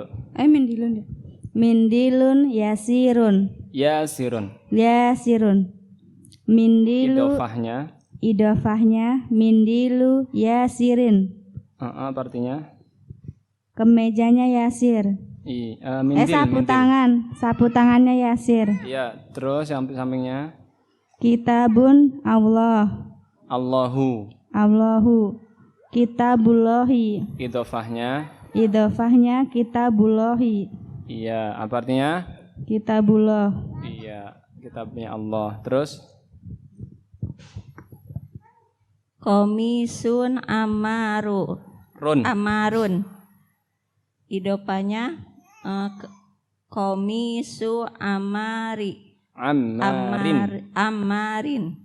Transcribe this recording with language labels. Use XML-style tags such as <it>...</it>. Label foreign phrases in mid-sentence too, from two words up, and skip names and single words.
<ar>منديلٌ. منديلٌ ياسرٌ. ياسرٌ. ياسرٌ. منديلُ.</ar> <id>Idofahnya?</id> <ar>منديلُ ياسرٍ.</ar> <id>Apa artinya? Kemejanya yasir.</id> <ar>منديل,</ar> <id>sapu</id> <ar>منديل.</ar> <id>tangan. Sapu tangannya yasir. Iya. Terus yang sampingnya?</id> <ar>كتابٌ الله. اللهُ. كتابُ اللهِ.</ar> <id>Idofahnya?</id> <ar>كتابُ اللهِ.</ar> <id>Iya. Apa artinya?</id> <ar>كتابُ الله.</ar> <id>Iya. Kitabnya Allah. Terus?</id> <ar>قميصٌ عمرٌ.</ar> <id>Idofahnya</id> <ar>قميصُ عمرٍ.</ar>